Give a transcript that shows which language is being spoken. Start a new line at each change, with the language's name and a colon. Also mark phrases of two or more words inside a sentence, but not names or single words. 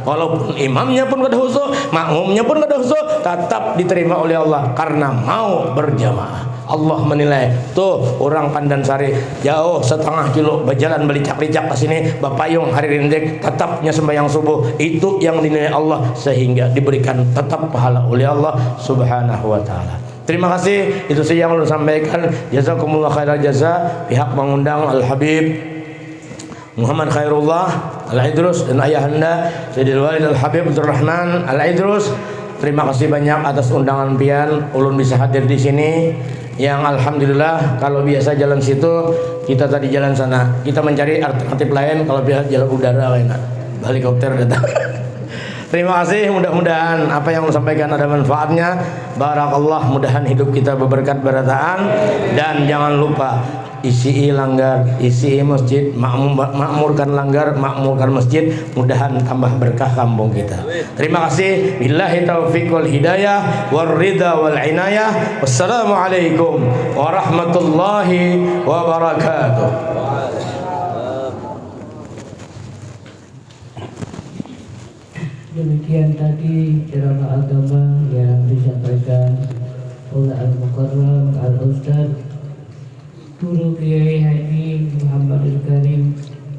Banjar: Walaupun imamnya pun kada husu, makmumnya pun kada husu, tetap diterima oleh Allah karena mau berjamaah. Allah menilai, tuh orang Pandansari jauh setengah kilo berjalan belicak-licak ke sini, bapayung hari rindik, tetapnya sembahyang subuh, itu yang dinilai Allah sehingga diberikan tetap pahala oleh
Arabic: الله سبحانه وتعالى.
Indonesian: Terima kasih, itu saja yang saya sampaikan.
Arabic: جزاكم الله خير الجزاء.
Indonesian: Pihak mengundang Al Habib Muhammad Khairullah Al Idrus dan ayahanda Sayyidil Walid Al Habib Abdul Rahman Al Idrus. Terima kasih banyak atas undangan pian, ulun bisa hadir di sini. Yang alhamdulillah, kalau biasa jalan situ, kita tadi jalan sana. Kita mencari alternatif lain, kalau biasa jalan udara enak. Helikopter datang. Terima kasih, mudah-mudahan apa yang saya sampaikan ada manfaatnya. Barakallah,
Banjar: mudahan hidup kita berberkat berataan.
Indonesian: Dan jangan lupa isi langgar, isi masjid, makmurkan langgar, makmurkan masjid, mudahan tambah berkah kampung kita. Terima kasih.
Arabic: بالله التوفيق والهداية والرضا والعناية. والسلام عليكم ورحمة الله وبركاته.
Indonesian: Demikian tadi ceramah agama yang disampaikan oleh Al-Mukarram Al-Ustaz Guru Kiai Haji Muhammad Al Karim